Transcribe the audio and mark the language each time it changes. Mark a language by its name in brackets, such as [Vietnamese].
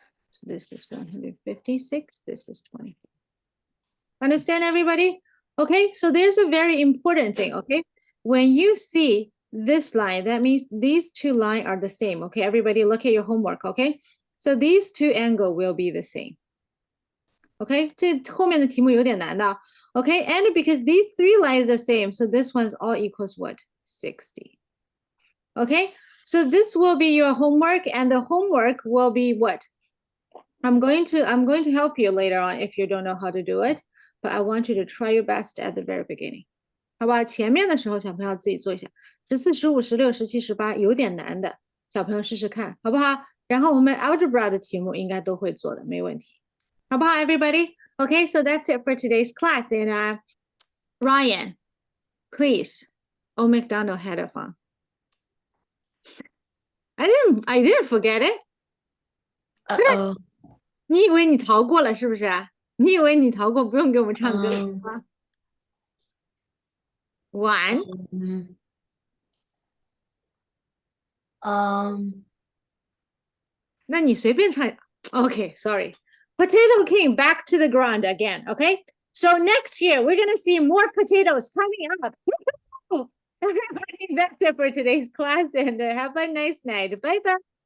[English] So this is 156, this is 24. Understand, everybody? Okay, so there's a very important thing, okay? When you see this line, that means these two lines are the same, okay? Everybody look at your homework, okay? So these two angles will be the same. [Chinese] Okay, 这后面的题目有点难的 okay? [English] And because these three lines are the same, so this one's all equals what? 60. Okay, so this will be your homework, and the homework will be what? I'm going to help you later on if you don't know how to do it, but I want you to try your best at the very beginning. [Chinese] 好吧，前面的时候小朋友自己做一下，14、15、16、17、18有点难的，小朋友试试看，好不好？然后我们 algebra 的题目应该都会做的，没问题，好不好 ，everybody? [English] Okay, so that's it for today's class. And Ryan, please, Old MacDonald had a fun. I didn't forget it. Uh-oh. [Chinese] 你以为你逃过了是不是？你以为你逃过不用给我们唱歌吗？One. Um, 那你随便唱。 [English] Okay, sorry. Potato King, back to the ground again. Okay, So next year, we're gonna see more potatoes coming up. Everybody, that's it for today's class, and have a nice night. Bye-bye.